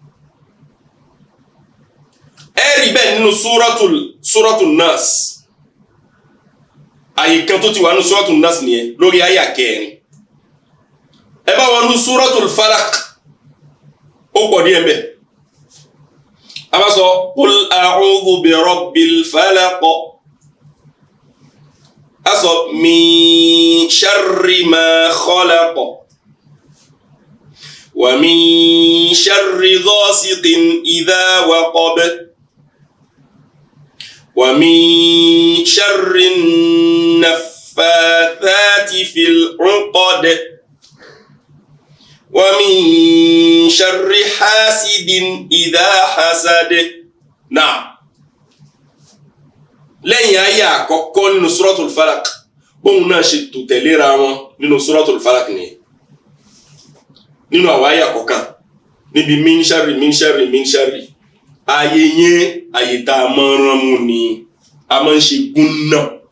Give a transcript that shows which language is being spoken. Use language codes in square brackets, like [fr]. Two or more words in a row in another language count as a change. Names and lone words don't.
[yo] ẹ̀rí bẹ́ẹ̀ nínú súratul Nas àyè kan tó ti wà nínú súratul Nas nìyẹn lórí àyà kẹrin ẹ bá wọn nínú súratul Falaq ó pọ̀ díẹ̀ bẹ́ẹ̀ a bá sọ [ar] قل أعوذ برب الفلق [yo] a sọ [ar] من شر ما خلق ومن شر غاسق إذا وقب ومن شر النفاثات في العقد ومن شر حاسد إذا حسد náà [yo] lẹ́yìn àyà àkọ́kọ́ nínú suratul Falaq bóun náà ṣe tò tẹ̀léra wọn nínú suratul Falaq nìyẹn nínú àwọn àyà kọ̀ọ̀kan níbi [ar] من شر [yo] ayé yẹn ayé tá a máa rán mú ni a máa ń ṣe gún náà